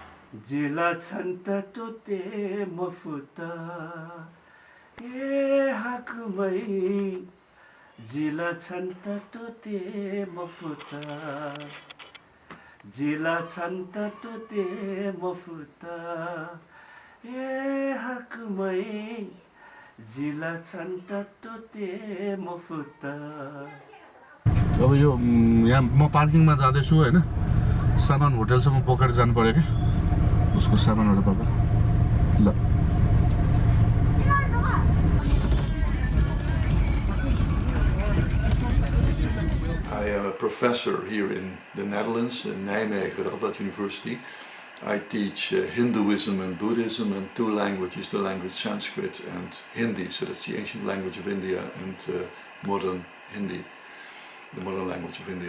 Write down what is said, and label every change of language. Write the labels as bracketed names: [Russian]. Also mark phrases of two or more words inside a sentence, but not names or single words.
[Nepali] Jila chanta tote mafuta e hakumai Jila chanta tote mafuta Jila chanta tote mafuta e hakumai Jila chanta tote mafuta अब यो यहाँ म पार्किङमा जाँदैछु हैन सामान होटलसम्म बोकेर जानु पर्यो के उसको सामानहरु बोकेर ल [English] I am a professor here in the Netherlands, in Nijmegen, Radboud University. I teach Hinduism and Buddhism and two languages, the language Sanskrit and Hindi, so that's the ancient language of India, and modern Hindi, the modern language of India.